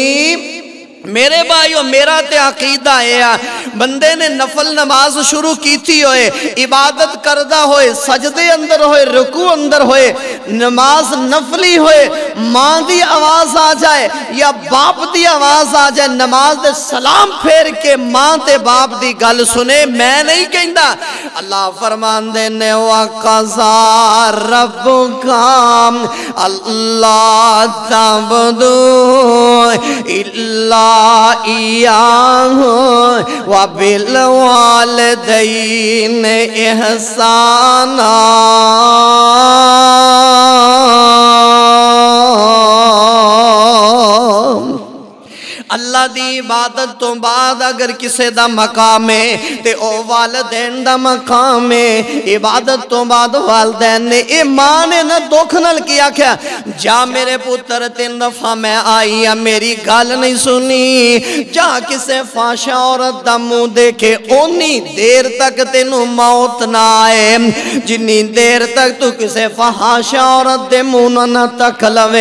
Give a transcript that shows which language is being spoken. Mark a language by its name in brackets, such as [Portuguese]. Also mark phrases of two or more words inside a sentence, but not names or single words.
[Punjabi] میرے بھائیو، میرا تے عقیدہ ہے، بندے نے نفل نماز شروع کی ہووے، عبادت کردا ہووے، سجدے اندر ہووے، رکوع اندر ہووے، نماز نفلی ہووے، ماں دی آواز آ جائے یا باپ دی آواز آ جائے، نماز دے سلام پھیر کے ماں تے باپ دی گل سنے. میں نہیں کہتا، اللہ فرماندے نے, [Arabic] وقضى ربك ألا تعبدوا إلا إياه وبالوالدين إحسانا. [Punjabi] اللہ دی عبادت توں بعد اگر کسی دا مقام ہے تے او والدین دا مقام ہے. عبادت توں بعد والدین نے، اے ماں نے نا دکھ نال کی آکھیا، جا میرے پتر تین دفعہ میں آئی آں، میری گل نہیں سنی. جا کسے فاحشہ عورت دا منہ ویکھے، اونی دیر تک تینوں موت نہ آئے جنی دیر تک توں کسے فاحشہ عورت دے منہ نہ تک لوے.